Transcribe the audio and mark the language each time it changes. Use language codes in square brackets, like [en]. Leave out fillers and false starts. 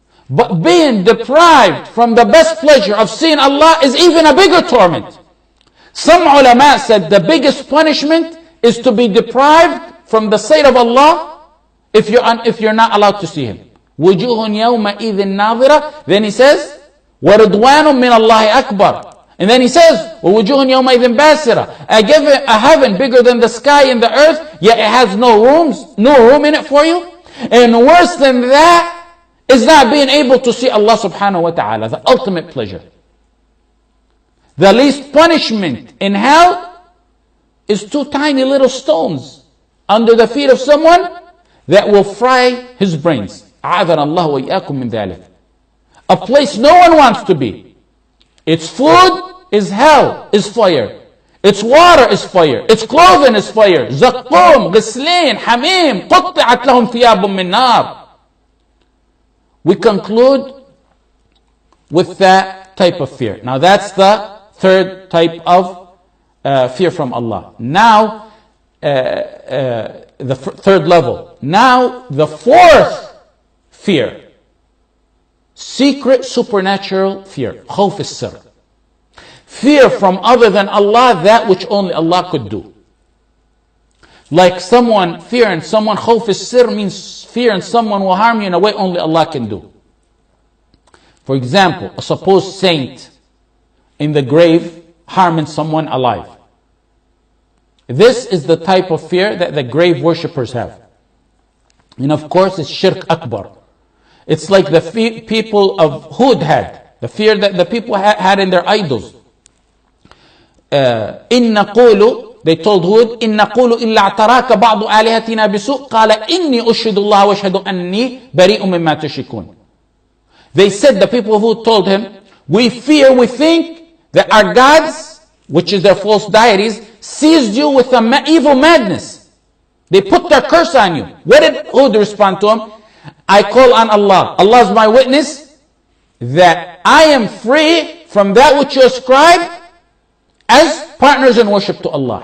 [en] But being deprived from the best pleasure of seeing Allah is even a bigger torment. Some ulama said the biggest punishment is to be deprived from the sight of Allah if you're not allowed to see Him. [ar] وُجُوهٌ يَوْمَئِذٍ نَاظِرَةٌ. [en] Then he says, [ar] وَرِضْوَانٌ مِّنَ اللَّهِ أَكْبَرٌ. [en] And then he says, [ar] وَوُجُوهٌ يَوْمَئِذٍ بَاسِرَةٌ. [en] A heaven bigger than the sky and the earth, yet it has no room in it for you. And worse than that is not being able to see Allah subhanahu wa ta'ala, the ultimate pleasure. The least punishment in hell is 2 tiny little stones under the feet of someone that will fry his brains. [ar] أعاذنا الله وإياكم من ذلك. [en] A place no one wants to be. Its food is hell, is fire. Its water is fire. Its clothing is fire. [ar] زقوم, غسلين, حميم, قطعت لهم ثياب من نار. [en] We conclude with that type of fear. Now that's the third type of fear from Allah. Now, the third level. Now, the fourth fear. Secret supernatural fear. Khawf al-sir. Fear from other than Allah, that which only Allah could do. Like fearing someone, khawf al-sir means fearing someone will harm you in a way only Allah can do. For example, a supposed saint in the grave harming someone alive. This is the type of fear that the grave worshippers have. And of course, it's shirk akbar. It's like the people of Hud had, the fear that the people had in their idols. They They told Hud, [ar] إِن نَقُولُ إِلَّا اعْتَرَاكَ بَعْضُ آلِهَتِنَا بِسُوءٍ قَالَ إِنِّي أُشْهِدُ اللَّهَ وَأَشْهَدُ أَنِّي بَرِيءٌ مِّمَّا تُشْرِكُونَ. [en] They said, the people of Hud told him, we think that our gods, which is their false deities, seized you with an evil madness. They put their curse on you. What did Hud respond to him? I call on Allah. Allah is my witness that I am free from that which you ascribe as partners in worship to Allah.